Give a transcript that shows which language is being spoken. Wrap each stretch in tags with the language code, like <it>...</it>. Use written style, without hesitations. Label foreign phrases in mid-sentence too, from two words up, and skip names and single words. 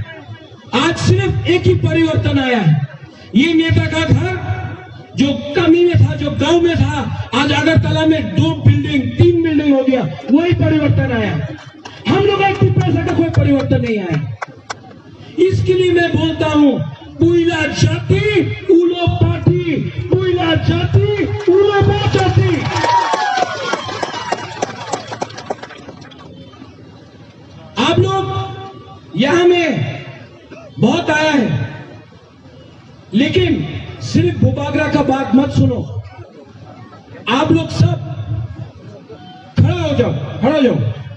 <hi>आज सिर्फ एक ही परिवर्तन आया है। ये नेता का घर जो कमी में था, जो गांव में था, आज अगरतला में 2 बिल्डिंग 3 बिल्डिंग हो गया, वही परिवर्तन आया। हम लोग का तिपरासा का कोई परिवर्तन नहीं आया। इसके लिए मैं बोलता हूं</hi> <trp>পুইলা জাতি উলো পার্টি, পুইলা জাতি উলো জাতি।</trp> <hi>आप लोग यहां में बहुत आया है, लेकिन सिर्फ भूबागरा का बात मत सुनो। आप लोग सब खड़ा हो जाओ, खड़ा हो जाओ।</hi>